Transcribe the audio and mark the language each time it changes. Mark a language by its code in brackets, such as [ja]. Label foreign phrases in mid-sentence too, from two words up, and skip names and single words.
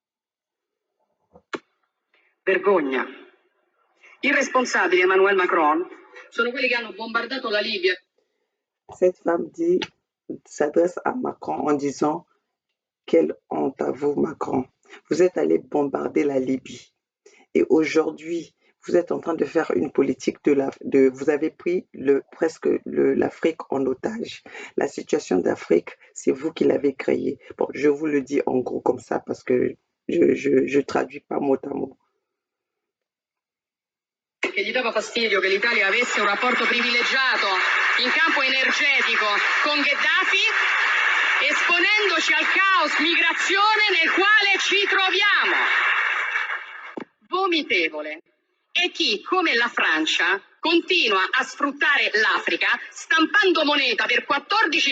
[it] Vergogna. Irresponsabile Emmanuel Macron sono quelli che hanno bombardato la Libia. [fr] Cette femme s'adresse à Macron en disant: quelle honte à vous, Macron. Vous êtes allé bombarder la Libye. Et aujourd'hui, vous êtes en train de faire une politique vous avez pris presque l'Afrique en otage. La situation d'Afrique, c'est vous qui l'avez créée. Bon, je vous le dis en gros comme ça parce que je traduis pas mot à mot. [it] Che gli dava fastidio che l'Italia avesse un rapporto privilegiato in campo energetico con Gheddafi, esponendoci al caos migrazione nel quale ci troviamo. Vomitevole è chi, come la Francia, continua a sfruttare l'Africa stampando moneta per 14